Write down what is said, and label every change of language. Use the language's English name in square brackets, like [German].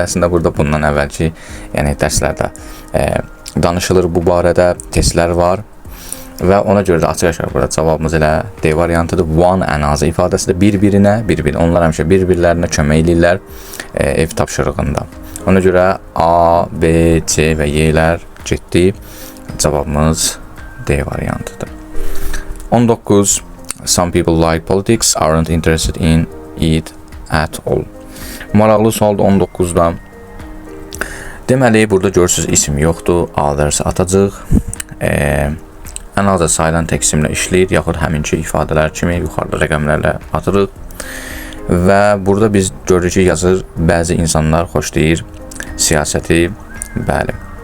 [Azerbaijani] Əslində burada bundan əvvəlki dərslərdə danışılır bu barədə, testlər var. və ona görə də açıq-aşkar burada cavabımız elə D variantıdır. [English] One and other [Azerbaijani] ifadəsi də bir-birinə, onlar həmişə bir-birlərinə kömək edirlər ev tapşırığında. Ona görə A, B, C və Y-lər getdi. Cavabımız D variantıdır. 19. [English] Some people like politics, aren't interested in it at all. [Azerbaijani] Maraqlı sualdır 19-da. Deməli, burada görürsünüz isim yoxdur, others atacaq. Another sayılan təqsimlə işləyir, yaxud həminki ifadələr kimi yuxarıda rəqəmlərlə atırıq. Və burada biz görürük ki, yazır, bəzi insanlar xoşlayır siyasəti, bəli.